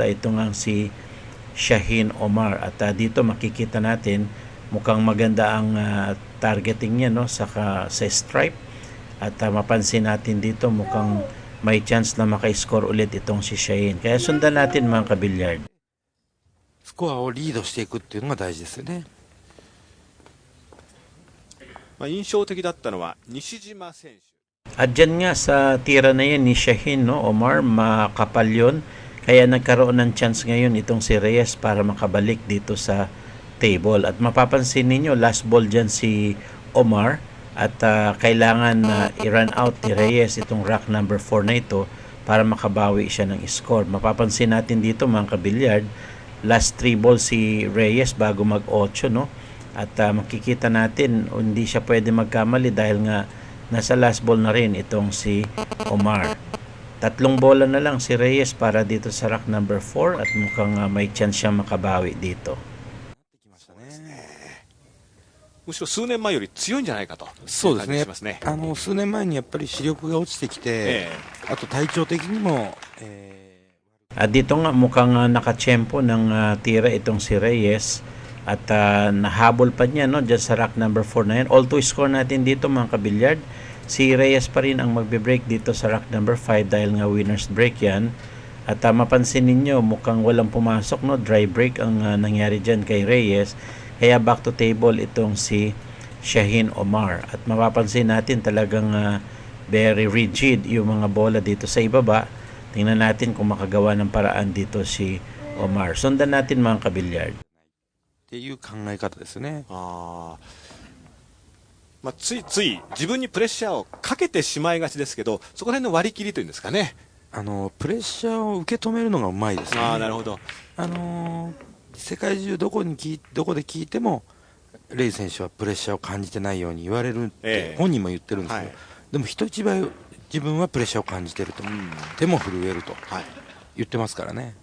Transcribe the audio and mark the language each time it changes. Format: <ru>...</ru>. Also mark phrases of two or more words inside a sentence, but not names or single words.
<tl>Ito nga si Shaheen Omar, at dito makikita natin mukhang maganda ang targeting niya, no, sa stripe, at mapansin natin dito mukhang may chance na maka-score ulit itong si Shaheen. Kaya sundan natin mga kabilyard.</tl> <ja>スコアをリードしていくっていうのが大事ですよね。印象的だったのは西島選手。</ja> <tl>At dyan nga sa tira na yan ni Shaheen, no, Omar, makapal yun. Kaya nagkaroon ng chance ngayon itong si Reyes para makabalik dito sa table. At mapapansin ninyo, last ball dyan si Omar, at kailangan i-run out ni Reyes itong</tl> <en>rack number 4</en> <tl>na ito para makabawi siya ng score. Mapapansin natin dito mga kabilyard,</tl> <en>last 3 balls</en> <tl>si Reyes bago mag-8, no? At makikita natin hindi siya pwede magkamali dahil nga nasa</tl> <en>last ball</en> <tl>na rin itong si Omar. 3 bola na lang si Reyes para dito sa</tl> <en>rack number 4,</en> <tl>at mukhang may chance siya makabawi dito.</tl> <ja>むしろ数年前より強いんじゃないかと。そうですね。感じしますね。数年前にやっぱり視力が落ちてきて、あと体調的にも、</ja> <tl>At dito nga mukhang nakachempo ng tira itong si Reyes, at nahabol pa niya, no, dyan sa</tl> <en>rack number 4</en> <tl>na yan.</tl> <en>All to score</en> <tl>natin dito mga kabilyard, si Reyes pa rin ang magbe-break dito sa</tl> <en>rack number 5</en> <tl>dahil nga</tl> <en>winner's break</en> <tl>yan. At mapansin ninyo mukhang walang pumasok, no,</tl> <en>dry break</en> <tl>ang nangyari dyan kay Reyes. Kaya</tl> <en>back to table</en> <tl>itong si Shaheen Omar. At mapapansin natin talagang</tl> <en>very rigid</en> <tl>yung mga bola dito sa ibaba. Tingnan natin kung makagawa ng paraan dito si Omar. Sundan natin mga kabilyard.</tl> <ja>っていう考え方ですね。ついつい自分にプレッシャーをかけてしまいがちですけど、そこら辺の割り切りというんですかね。プレッシャーを受け止めるのがうまいですね。なるほど。世界中どこで聞いてもレイ選手はプレッシャーを感じてないように言われるって本人も言ってるんですけど、でも人一倍自分はプレッシャーを感じてると、手も震えると言ってますからね。</ja>